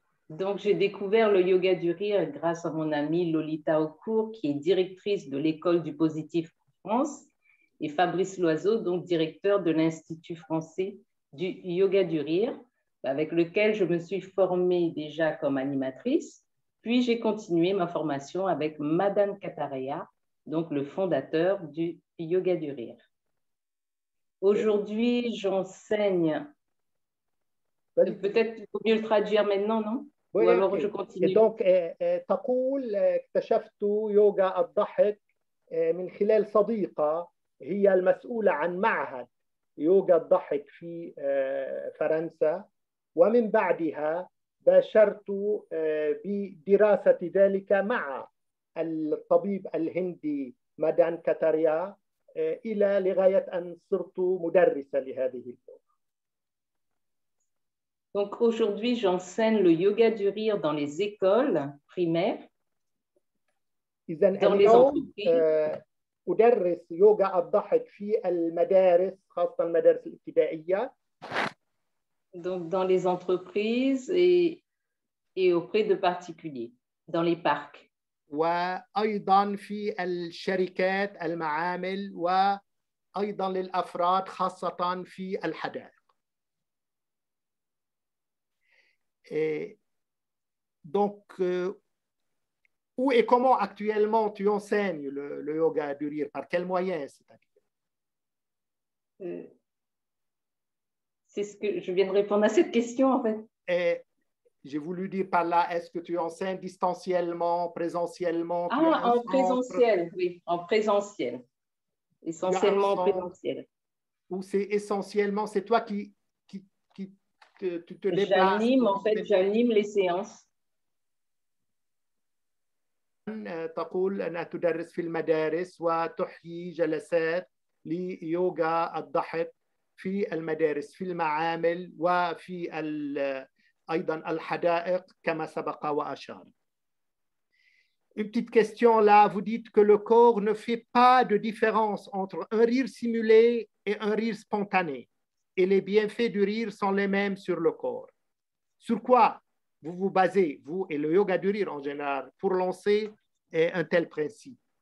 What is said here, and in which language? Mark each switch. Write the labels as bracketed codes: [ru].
[fr] Donc, j'ai découvert le yoga du rire grâce à mon amie Lolita Aucourt, qui est directrice de l'école du positif en France, et Fabrice Loiseau, donc directeur de l'Institut français du yoga du rire, avec lequel je me suis formée déjà comme animatrice. Puis, j'ai continué ma formation avec Madan Kataria, donc le fondateur du yoga du rire. Aujourd'hui, j'enseigne. Peut-être qu'il faut mieux le traduire maintenant, non? Oui, ou alors je continue. [ar] Et donc, تقول اكتشفت يوغا الضحك من خلال صديقة هي المسؤولة عن معهد يوغا الضحك في فرنسا، ومن بعدها باشرت بدراسة ذلك مع الطبيب الهندي مدان كاتاريا إلى لغاية أن صرت مدرسة لهذه اللغة. [fr] Donc aujourd'hui, j'enseigne le yoga du rire dans les écoles primaires, dans les entreprises. [ar] أدرس يوغا الضحك في المدارس، خاصة المدارس الابتدائية. [fr] Donc dans les entreprises et auprès de particuliers, dans les parcs. [ar] وأيضا في الشركات، المعامل، وأيضا للأفراد خاصة في الحدائق. [fr] Et donc, où et comment actuellement tu enseignes le yoga du rire? Par quels moyens, c'est-à-dire? C'est ce que je viens de répondre à cette question, en fait. Et j'ai voulu dire par là, est-ce que tu enseignes distanciellement, présentiellement? Ah, en présentiel, oui, en présentiel. Essentiellement en présentiel. Ou c'est essentiellement, c'est toi qui te déplaces? J'anime, en fait, j'anime les séances. [ar] تقول أنها تدرس في المدارس وتحيي جلسات ليوغا الضحك في المدارس، في المعامل، وفي أيضا الحدائق كما سبق وأشار. [fr] Une petite question là, vous dites que le corps ne fait pas de différence entre un rire simulé et un rire spontané, et les bienfaits du rire sont les mêmes sur le corps. Sur quoi vous vous basez, vous et le yoga du rire en général, pour lancer un tel principe?